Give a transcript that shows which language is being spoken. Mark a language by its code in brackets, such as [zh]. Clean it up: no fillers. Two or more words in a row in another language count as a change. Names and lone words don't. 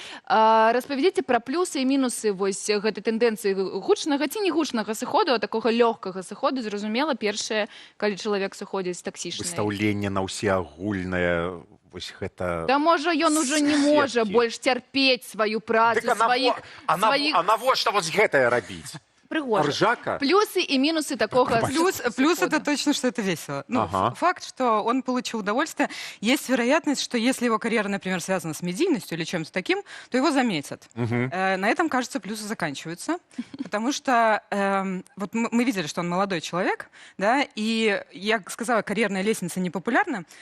[be] Распавядзіце пра плюсы і мінусы вось гэтай тэндэнцыі гучнага ці не гучнага сыходу, а такога лёгкага сыходу, зразумела, першае, калі чалавек сыходзіць таксічнай. Выстаўленне на ўсе агульнае. Да можа, ён уже не можа больш цярпець сваю працу, сваіх... А навошта вось гэтае рабіць? Пригожа. [ru] Ржака? Плюсы и минусы такого. Плюс это точно, что это весело. Ну, факт, что он получил удовольствие. Есть вероятность, что если его карьера, например, связана с медийностью или чем-то таким, то его заметят. На этом, кажется, плюсы заканчиваются. Потому что вот мы видели, что он молодой человек, да, и я сказала, карьерная лестница непопулярна.